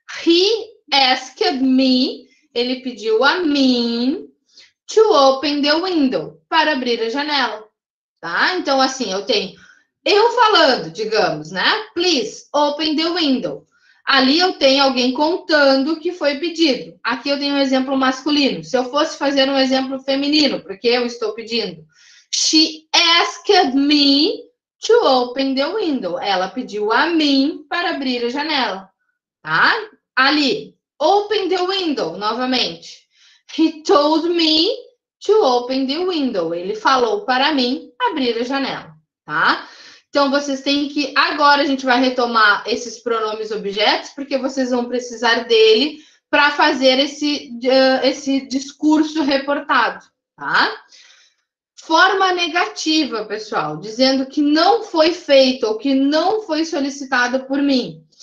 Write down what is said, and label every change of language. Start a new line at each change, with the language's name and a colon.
English: He asked me,
Portuguese: ele pediu a mim
English: to open the window,
Portuguese: para abrir a janela, tá? Então, assim, eu tenho eu falando, digamos, né?
English: Please, open the window.
Portuguese: Ali eu tenho alguém contando o que foi pedido. Aqui eu tenho um exemplo masculino. Se eu fosse fazer um exemplo feminino, porque eu estou pedindo.
English: She asked me to open the window.
Portuguese: Ela pediu a mim para abrir a janela, tá? Ali,
English: open the window,
Portuguese: novamente.
English: He told me to open the window.
Portuguese: Ele falou para mim abrir a janela, tá? Então, vocês têm que... Agora, a gente vai retomar esses pronomes objetos, porque vocês vão precisar dele para fazer esse discurso reportado, tá? Forma negativa, pessoal, dizendo que não foi feito ou que não foi solicitado por mim.